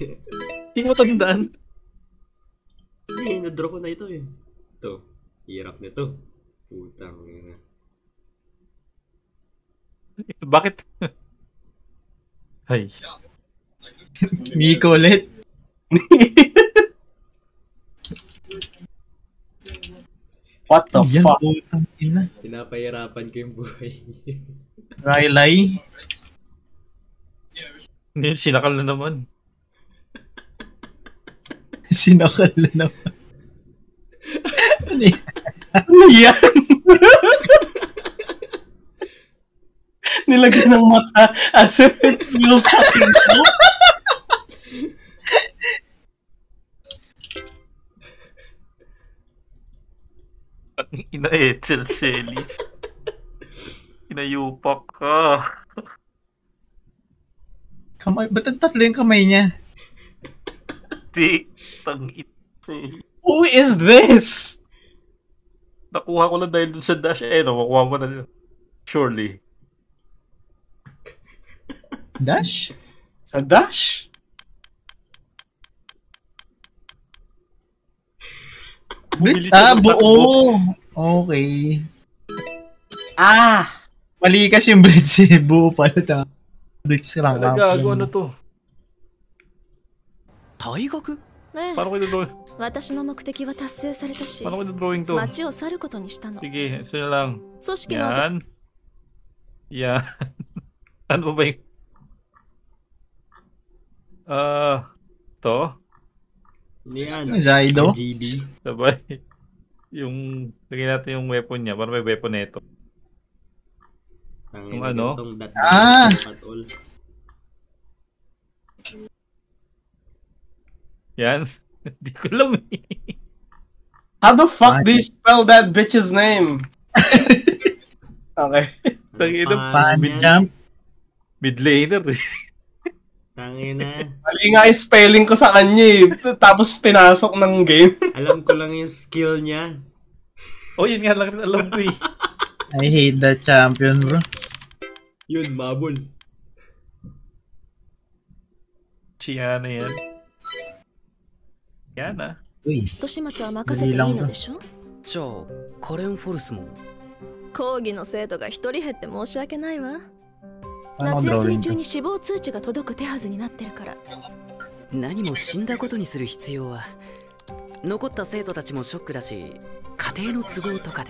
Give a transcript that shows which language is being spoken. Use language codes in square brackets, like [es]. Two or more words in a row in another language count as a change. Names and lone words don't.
[tl] Hindi ko tandaan. Eh, na-draw ko na ito eh. Ito. Hirap nito. Putang ina. Bakit? Ay. Miko ulit. [en] What the [tl] Yan, [en] fuck? [tl] putang ina. Pinapahirapan ko yung buhay. Riley. Hindi, sinakal na naman. Sinakal na naman. Ano yan? Nilagyan ng mata [en] as if it will fucking go. [tl] Ina Etzel Celis. Inayupak ka. Kamay, ba't ang tatlo yung kamay niya? Di. Tangit. Celis. [en] Who is this? [tl] Nakuha ko lang dahil dun sa dash. Eh, no, makuha mo na. Surely. Dash? Sa dash? Blitz? Ah, buo! Okay. Mali kasi yung Blitz eh. Buo pala. [en] Blitz rank up. [tl] Gago, ano to? [ja] 大学ええ [tl] Paano ko ito? [ja] 私の目的は達成されたし [tl] Paano ko ito drawing to? [ja] 町を去ることにしたの [tl] Sige, ito na lang. [ja] 組織の後 [tl] Yan. Yan. Ano ba yung... to? Hindi yan. Zaido? GB. Sabay. Yung... Lagyan natin yung weapon niya. Paano may weapon na ito? Tangin Yung ano? Ah! Yan. Hindi ko alam eh. [en] How the fuck do you spell that bitch's name? [tl] Okay. Tangina. [en] Pan jump? Mid laner eh. [tl] Tangina. Mali nga yung spelling ko sa kanya eh. Tapos pinasok ng game. Alam ko lang yung skill niya. Oh, yun nga lang rin alam ko eh. [en] I hate that champion, bro. [tl] Yun, mabul. Chiana yan. Yan ah. Uy. [ja] 後始末は任せていいのでしょじゃあカレンフォルスも講義の生徒が一人減って申し訳ないわ [tl] Paano [ja] 夏休み [tl] drawing [ja] 中 [tl] to? [ja] に死亡通知が届く手はずになってるから何も死んだことにする必要は残った生徒たちもショックだし家庭の都合とかで